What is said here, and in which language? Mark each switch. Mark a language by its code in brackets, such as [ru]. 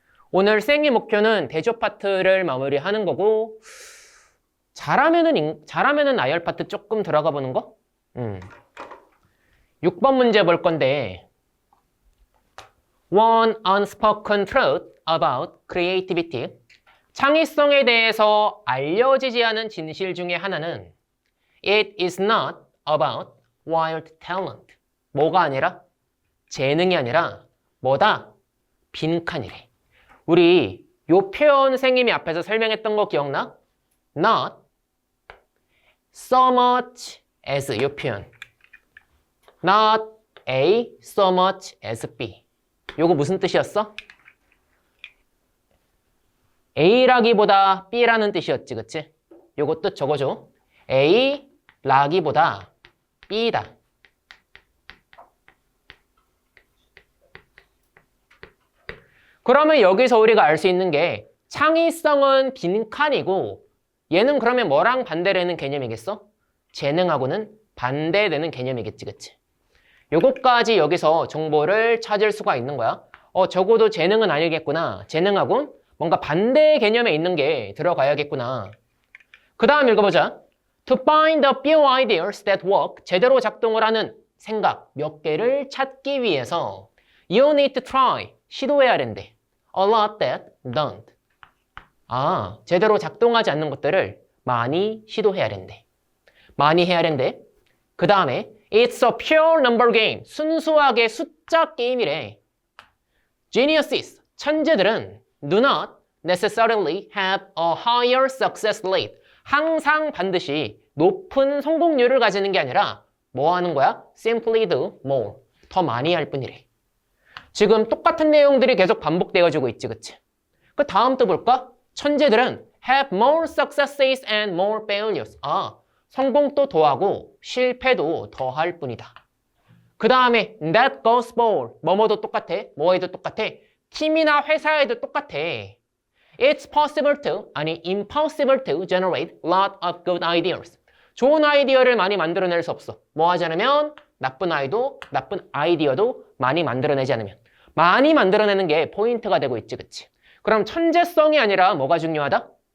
[ko] 오늘 쌩의 목표는 대조 파트를 마무리하는 거고, 잘하면은 나열 파트 조금 들어가 보는 거? 6번 문제 볼 건데, [en] One unspoken truth about creativity. [ko] 창의성에 대해서 알려지지 않은 진실 중에 하나는 [en] It is not about wild talent. [ko] 뭐가 아니라? 재능이 아니라 뭐다? 빈칸이래. 우리 요 표현 선생님이 앞에서 설명했던 거 기억나? [en] Not so much as [ko] 요 표현. [en] Not A so much as B. [ko] 요거 무슨 뜻이었어? A라기보다 B라는 뜻이었지, 그치? 요거 뜻 적어줘. A라기보다 B다. 그러면 여기서 우리가 알 수 있는 게 창의성은 빈칸이고 얘는 그러면 뭐랑 반대되는 개념이겠어? 재능하고는 반대되는 개념이겠지, 그치? 요것까지 여기서 정보를 찾을 수가 있는 거야. 적어도 재능은 아니겠구나. 재능하고는 뭔가 반대 개념에 있는 게 들어가야겠구나. 그 다음 읽어보자. [en] To find a few ideas that work. [ko] 제대로 작동을 하는 생각 몇 개를 찾기 위해서 [en] You need to try. [ko] 시도해야 된대. [en] A lot that don't. [ko] 제대로 작동하지 않는 것들을 많이 시도해야 된대. 많이 해야 된대. 그 다음에 [en] It's a pure number game. [ko] 순수하게 숫자 게임이래. [en] Geniuses, 천재들은 do not necessarily have a higher success rate. [ko] 항상 반드시 높은 성공률을 가지는 게 아니라 뭐 하는 거야? [en] Simply do more. [ko] 더 많이 할 뿐이래. 지금 똑같은 내용들이 계속 반복되어지고 있지, 그치? 그 다음 또 볼까? [en] 천재들은 have more successes and more failures. [ko] 성공도 더하고 실패도 더할 뿐이다. 그 다음에 [en] that goes for. [ko] 뭐뭐도 똑같아. 뭐에도 똑같아. 팀이나 회사에도 똑같아. [en] It's possible to, 아니 impossible to generate a lot of good ideas. [ko] 좋은 아이디어를 많이 만들어낼 수 없어. 뭐 하지 않으면? 나쁜 아이디어도 많이 만들어내지 않으면. 많이 만들어내는 게 포인트가 되고 있지, 그치? 그럼 천재성이 아니라 뭐가 중요하다?